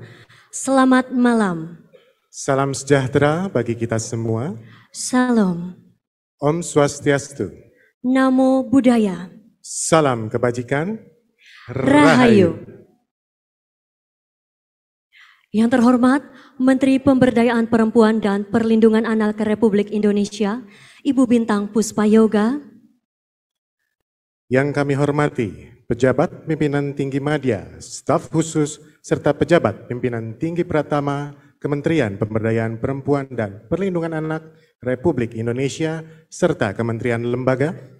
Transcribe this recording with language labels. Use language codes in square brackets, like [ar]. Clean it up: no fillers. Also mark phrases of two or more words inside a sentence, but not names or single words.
[id] Selamat malam. Salam sejahtera bagi kita semua. Salam. Om Swastiastu. Namo Buddhaya. Salam kebajikan. Rahayu. Yang terhormat Menteri Pemberdayaan Perempuan dan Perlindungan Anak Republik Indonesia, Ibu Bintang Puspayoga. Yang kami hormati pejabat pimpinan tinggi media, staf khusus, serta pejabat pimpinan tinggi Pratama Kementerian Pemberdayaan Perempuan dan Perlindungan Anak Republik Indonesia, serta kementerian lembaga,